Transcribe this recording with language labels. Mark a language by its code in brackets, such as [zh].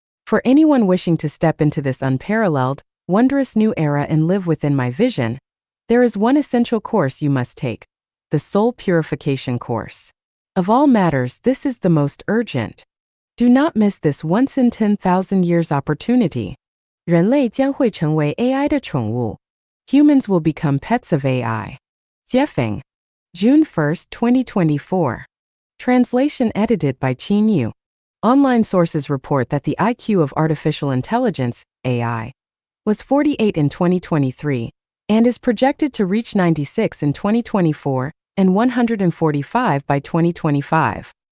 [en] For anyone wishing to step into this unparalleled, wondrous new era and live within my vision, there is one essential course you must take: the soul purification course. Of all matters, this is the most urgent. Do not miss this once in 10,000 years opportunity. [zh] 人类将会成为 AI 的宠物. [en] Humans will become pets of AI. Jiefeng. June 1, 2024. Translation edited by Qin Yu. Online sources report that the IQ of artificial intelligence, AI, was 48 in 2023, and is projected to reach 96 in 2024, and 145 by 2025.